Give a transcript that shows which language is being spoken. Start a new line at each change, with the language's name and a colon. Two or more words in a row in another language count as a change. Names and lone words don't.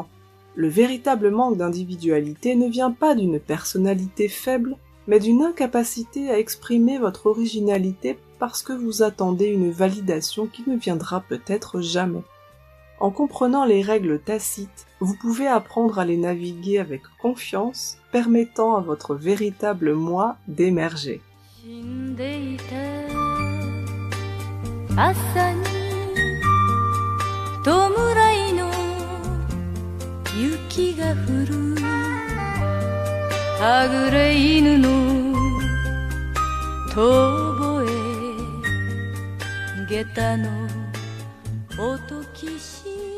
French: Le véritable manque d'individualité ne vient pas d'une personnalité faible, mais d'une incapacité à exprimer votre originalité parce que vous attendez une validation qui ne viendra peut-être jamais. En comprenant les règles tacites, vous pouvez apprendre à les naviguer avec confiance, permettant à votre véritable moi d'émerger.
Japanese: 朝に弔いの雪が降るはぐれ犬の遠吠え下駄の音きし